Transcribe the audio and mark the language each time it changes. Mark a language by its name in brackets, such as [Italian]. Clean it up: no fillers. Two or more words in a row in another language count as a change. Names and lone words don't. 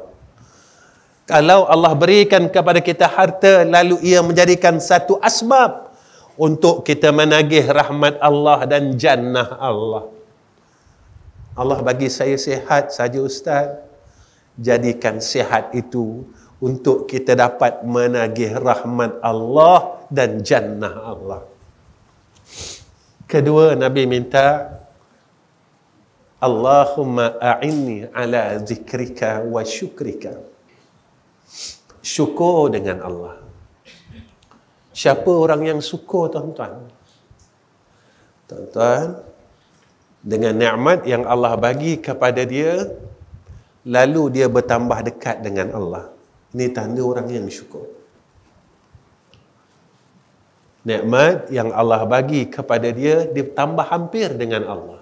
[Malay] Kalau Allah berikan kepada kita harta, lalu ia menjadikan satu asbab untuk kita menagih rahmat Allah dan jannah Allah. Allah bagi saya sihat saja Ustaz. Jadikan sihat itu untuk kita dapat menagih rahmat Allah dan jannah Allah. Kedua, Nabi minta, [Arabic] Allahumma a'inni ala zikrika wa syukrika. [Malay] Syukur dengan Allah. Siapa orang yang syukur, tuan-tuan? Tuan-tuan, dengan nikmat yang Allah bagi kepada dia, lalu dia bertambah dekat dengan Allah. Ini tanda orang yang syukur. Nikmat yang Allah bagi kepada dia, dia tambah hampir dengan Allah.